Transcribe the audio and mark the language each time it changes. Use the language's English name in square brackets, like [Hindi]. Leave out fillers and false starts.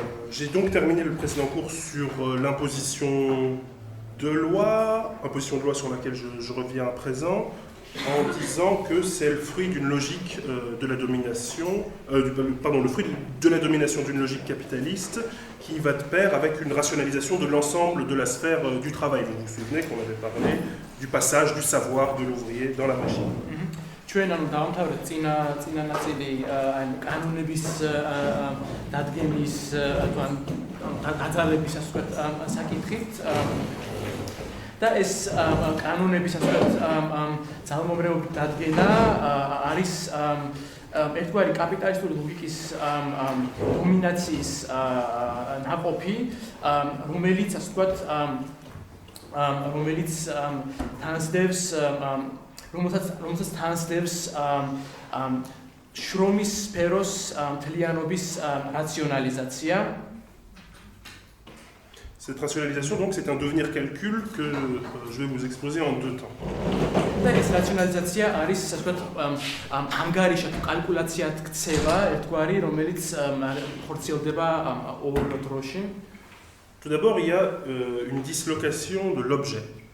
[French] J'ai donc terminé le précédent cours sur l'imposition de loi sur laquelle je reviens à présent, en disant que c'est le fruit d'une logique de la domination, le fruit de la domination d'une logique capitaliste qui va de pair avec une rationalisation de l'ensemble de la sphère du travail. Vous vous souvenez qu'on avait parlé du passage du savoir de l'ouvrier dans la machine. [Georgian] ჩვენ ანუ დავამთავრეთ წინა ნაწილი აი კანონების დადგენის დაძალების ასე ვთქვათ საკითხით და ეს კანონების ასე ვთქვათ ძალმომრეობის დადგენა არის ერთგვარი კაპიტალისტური ლოგიკის დომინაციის ნაყოფი რომელიც ასე ვთქვათ რომელიც თანსდევს რომელსაც თანსდევს შრომის სფეროს მთლიანობის რაციონალიზაცია. [French] Cette rationalisation, donc, c'est un devenir calcul que je vais vous exposer en deux temps. [Georgian] და ეს რაციონალიზაცია არის ასე ვთქვათ ანგარიშად კალკულაციად ქცევა ერთგვარი რომელიც ხორციელდება ორ დროში. [French] Tout d'abord, il y a une dislocation de l'objet.